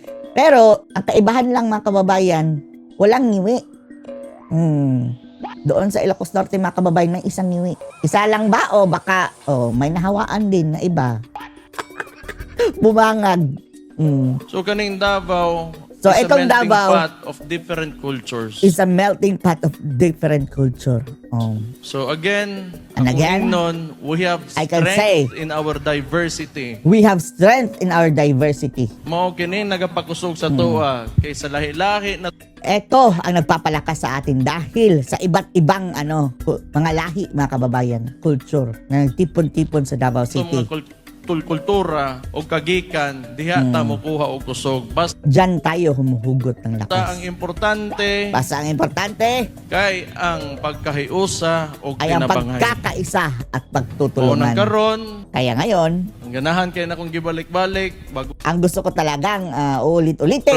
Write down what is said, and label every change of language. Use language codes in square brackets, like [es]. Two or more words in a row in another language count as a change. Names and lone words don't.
[tl] Pero, ang kaibahan lang mga kababayan, walang ngiwi. Doon sa Ilocos Norte mga kababayan, may isang ngiwi. Isa lang ba o baka may nahawaan din na iba? Bumangag. [ceb] So kaning Davao, [en] So, It's a [tl] itong [en] melting Davao pot of different cultures. is a melting pot of different culture. Oh. So again, And [tl] ang [en] again, nun, we have I can strength say, in our diversity. we have strength in our diversity. [ceb] Mao kini nagapakusog sa tuwa kaysa lahi-lahi na [tl] Ito ang nagpapalakas sa atin dahil sa iba't ibang mga lahi, mga kababayan, culture na nagtipon-tipon sa Davao itong City. [ceb] mga kultura o kagikan diha ta mokuha og kusog. Basta [tl] Diyan tayo humuhugot ng ang lakas. [ceb] importante [tl] Basta ang importante [ceb] kay ang pagkahiusa o [tl] ay ang [ceb] kinabangay. [tl] pagkakaisa at [ceb] O [tl] pagtutulungan. [ceb] karon, [tl] Kaya ngayon, [ceb] ang ganahan kay na kung gibalik-balik bago [tl] ang gusto ko talagang ulit-ulitin.